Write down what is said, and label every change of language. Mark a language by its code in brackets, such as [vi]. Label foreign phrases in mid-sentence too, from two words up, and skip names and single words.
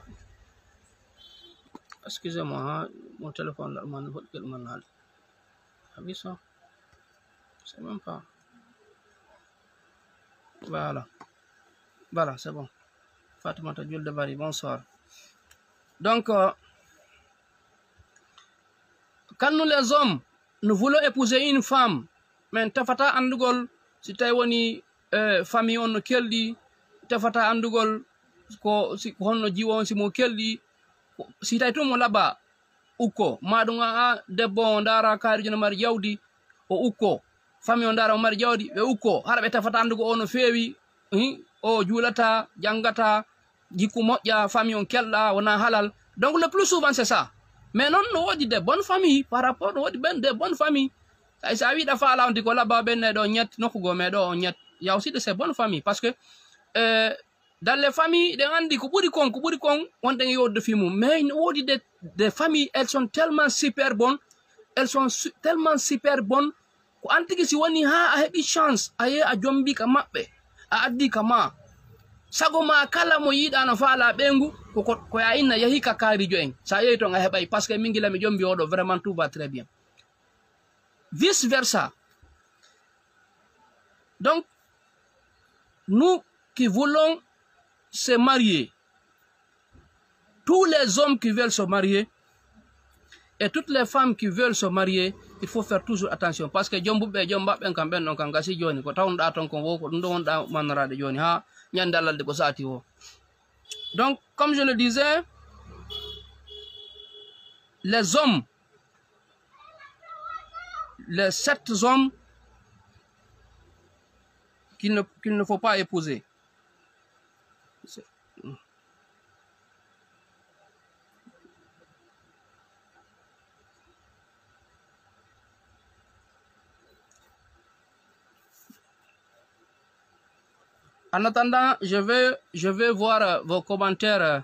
[fr] Excusez-moi, hein, mon téléphone là, ah oui, ça, c'est même pas. Voilà, voilà, c'est bon. Fatoumata Diol de Bari, bonsoir. Donc, quand nous les hommes, nous voulons épouser une femme, mais [ff] tafata andugol, si taïwani famille on keldi, tafata andugol, ko si honno jiwon si mo keldi, si tay to mo laba ukko madunga a debbo on dara kaarijo no mari jawdi o ukko famille on dara o mari jawdi be ukko hara be tafata andugo o no feewi o juulata jangata jikku moƴƴa famille on kelɗa wona halal. [fr] Donc le plus souvent c'est ça. Mais non [ff] no wodi [fr] des bonnes familles par rapport [ff] no wodi ben [fr] des bonnes familles. [ff] Sa wiɗa faala on ko laba ɓenne ɗo ñett nokkugo meɗo o ñett. [fr] Il y a aussi de ces bonnes familles parce que dans les familles de [ff] andi ko ɓuri kon wonɗen yodde fimu. Mais no wodi [fr] des familles, elles sont tellement super bonnes, elles sont tellement super bonnes [ff] ko antigi si woni ha a heɓi chance a ye a jombi ka maɓɓe a addi ka ma sago ma kala mo yiɗa no faala ɓengu ko ya inna yahi ka kaarijo en sa yehi ton a heɓay [fr] parce que [ff] min gila mi jombi oɗo [fr] vraiment tout va très bien, vice versa. Donc nous qui voulons se marier, tous les hommes qui veulent se marier et toutes les femmes qui veulent se marier, il faut faire toujours attention parce que [ff] jombuɓe jombaɓɓen kam ɓen ɗon kam gasi joni ko tawnɗa ton ko wo ko ɗum ɗo wonɗa mannorade joni ha ñandallalde ko sati o. [fr] Donc comme je le disais, les hommes, les 7 hommes qu'il ne faut pas épouser. En attendant, je vais voir vos commentaires.